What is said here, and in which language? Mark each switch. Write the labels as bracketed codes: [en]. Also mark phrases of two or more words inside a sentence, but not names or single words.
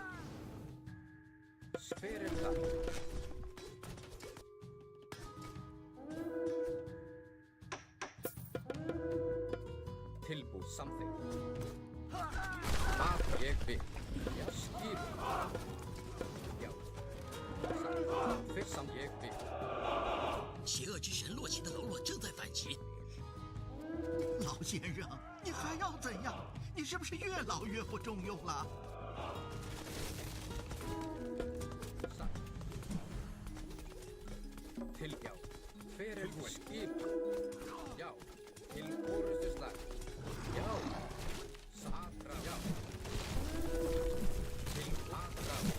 [is] Hver það? Tilbúið samþykkt. Hvað ég vil. Já, skip. Já. Satt. Fyrst samt ég vil. [zh] 邪恶之神洛奇的喽啰正在反击。老先生，你还要怎样？你是不是越老越不中用了？ [is] Satt. Til já. Hver skip. Já. Til orustuslag. Já. Satra. Já. Til atra.